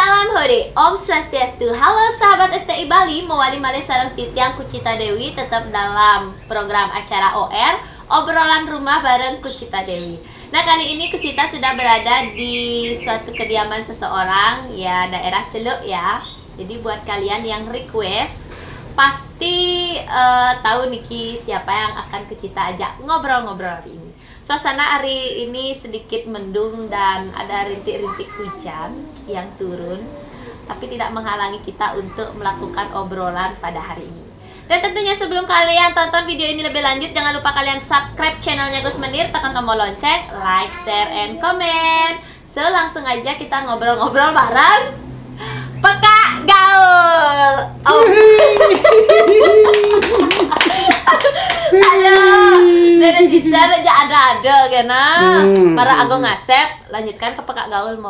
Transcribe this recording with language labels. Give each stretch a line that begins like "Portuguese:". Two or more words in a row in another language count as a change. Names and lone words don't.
Indonesian: Hore,
Balinese: Om Swastiastu.
Indonesian: Halo sahabat STI Bali,
Balinese: mewali malih sareng titiang
Indonesian: Kucita Dewi tetap dalam program acara OR, obrolan rumah bareng Kucita Dewi. Nah, kali ini Kucita sudah berada di suatu kediaman seseorang, ya daerah Celuk ya. Jadi buat kalian yang request, pasti tahu Niki siapa yang akan Kucita ajak ngobrol-ngobrol hari ini. Suasana hari ini sedikit mendung dan ada rintik-rintik hujan yang turun, tapi tidak menghalangi kita untuk melakukan obrolan pada hari ini. Dan tentunya sebelum kalian tonton video ini lebih lanjut, jangan lupa kalian subscribe channelnya Gus Menir, tekan tombol lonceng,
English: like, share, and comment.
Indonesian: So langsung aja kita ngobrol-ngobrol bareng Pekak Gaul. Oh. Halo, dari Jisar aja ada kena. Para Agung ngasep, lanjutkan ke Pekak Gaul mau.